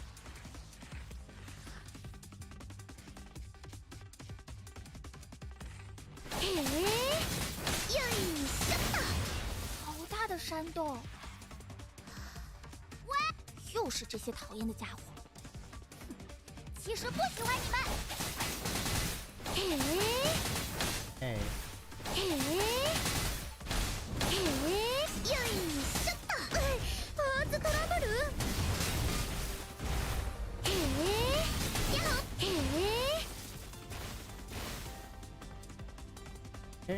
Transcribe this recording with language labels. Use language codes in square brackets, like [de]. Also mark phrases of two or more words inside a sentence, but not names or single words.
[zh] 好大的山洞！喂，又是这些讨厌的家伙！其实不喜欢你们。 [en] Hey. [ja] ずっとラブル [en] Okay.